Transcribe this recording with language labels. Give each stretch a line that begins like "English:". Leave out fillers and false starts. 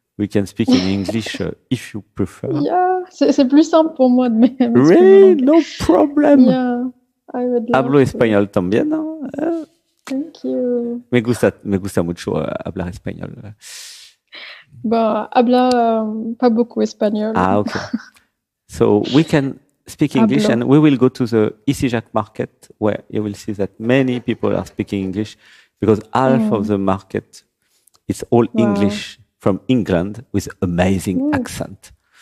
English: We can speak in English if you prefer.
French: Yeah, c'est plus simple pour moi de m'exprimer.
English: Oui, no problem. Yeah, I would love
Spanish: Hablo español también.
English: Thank you.
Spanish: Me gusta mucho hablar español.
French: Bah, habla pas beaucoup espagnol.
English: Ah, okay. So we can speak English, and we will go to the Isijac market, where you will see that many people are speaking English, because half of the market is all English from England with amazing accent.